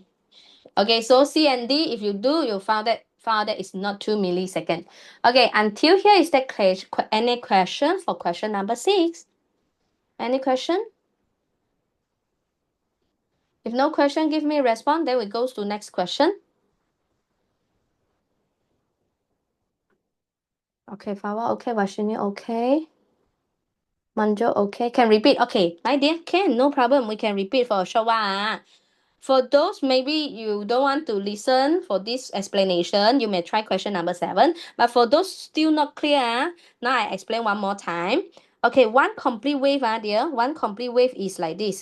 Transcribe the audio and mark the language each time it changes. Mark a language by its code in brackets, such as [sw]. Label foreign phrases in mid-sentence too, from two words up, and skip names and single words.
[en] Okay, so C and D, if you do, you found that it's not 2 millisecond. Okay, until here, is there any question for question number 6? Any question? If no question, give me a response. Then we go to next question. Okay, Fawa, okay, Vashini, okay. Manjo, okay. Can repeat. Okay, my dear, can, no problem. We can repeat for a short while. For those maybe you don't want to listen for this explanation, you may try question number 7. But for those still not clear, now I explain one more time. Okay, one complete wave, dear. One complete wave is like this.